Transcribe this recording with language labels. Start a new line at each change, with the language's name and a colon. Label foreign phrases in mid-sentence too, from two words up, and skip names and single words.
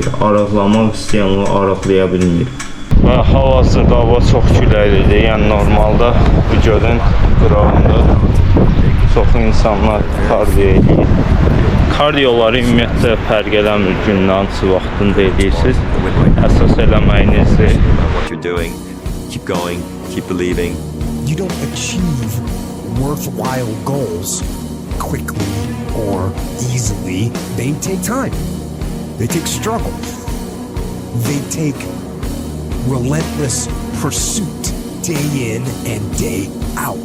Azerbaijani: Arıqlamaq istəyən olur, arıqlaya bilmir. Və hal-hazırda hava çox küləklidir. Yəni normalda bu gölün qırağında çox insanlar kardiyo edir. Kardiyoları ümumiyyətlə fərq eləmir, günün hansı vaxtında edirsiniz. Əsas eləməyinizdir.
English: Keep going, keep believing. You don't achieve worthwhile goals quickly or easily. They take time. They take struggle. They take relentless pursuit day in and day out.